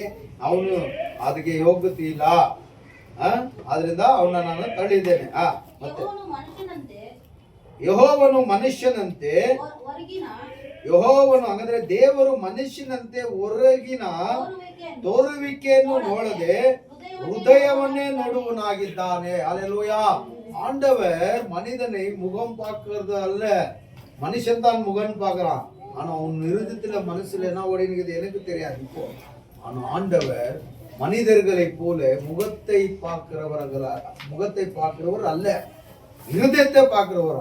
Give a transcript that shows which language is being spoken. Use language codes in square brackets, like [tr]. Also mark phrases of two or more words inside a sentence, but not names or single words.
[kn] ಅವನು ಅದಕ್ಕೆ ಯೋಗ್ಯತೆ ಇಲ್ಲ, ಆದ್ರಿಂದ ಅವನ ನಾನು ತಳ್ಳಿದ್ದೇನೆ. ಮತ್ತೆ ಯೆಹೋವನು ಮನುಷ್ಯನಂತೆ, ಯೆಹೋವನು ಹಾಗಾದ್ರೆ ದೇವರು ಮನುಷ್ಯನಂತೆ ಹೊರಗಿನ ತೋರುವಿಕೆಯನ್ನು ನೋಡದೆ [ta] ஹிருதயவனே நடுவனாகிட்டானே. அல்லேலூயா. ஆண்டவர் மனிதனை முகம் பார்க்கறது அல்ல, மனுஷன் தான் முகம் பார்க்கறான். ஆனா உன் இருதயத்துல மனசுல என்ன ஓடினுக்குது எனக்கு தெரியாது இப்போ. ஆனா ஆண்டவர் மனிதர்களை போல முகத்தை பார்க்கிறவர் அல்ல, இருதயத்தை பார்க்கிறவரா.